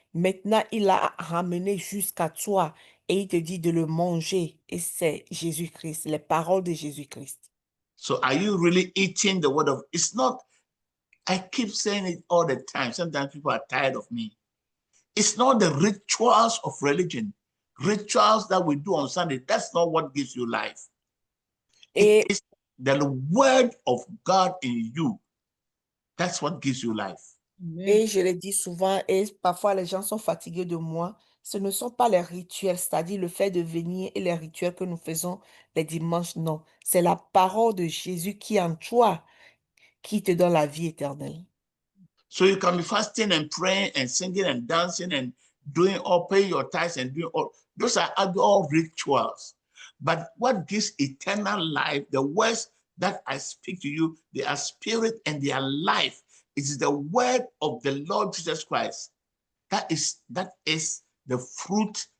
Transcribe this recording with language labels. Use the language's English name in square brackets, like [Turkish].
[French] Maintenant, il l'a ramené jusqu'à toi et il te dit de le manger. Et c'est Jésus-Christ, les paroles de Jésus-Christ. [English] So are you really eating the word of, it's not, I keep saying it all the time. Sometimes people are tired of me. It's not the rituals of religion, rituals that we do on Sunday. That's not what gives you life. It [French] Et, [English] is the word of God in you. That's what gives you life. [French] et je le dis souvent, et parfois les gens sont fatigués de moi. Ce ne sont pas les rituels, c'est-à-dire le fait de venir et les rituels que nous faisons les dimanches, non. C'est la parole de Jésus qui est en toi, qui te donne la vie éternelle. [English] So you can be fasting and praying and singing and dancing and doing all, paying your tithes and doing all. Those are all rituals. But what gives eternal life, the words that I speak to you, they are spirit and they are life. It is the word of the Lord Jesus Christ. That is the fruit.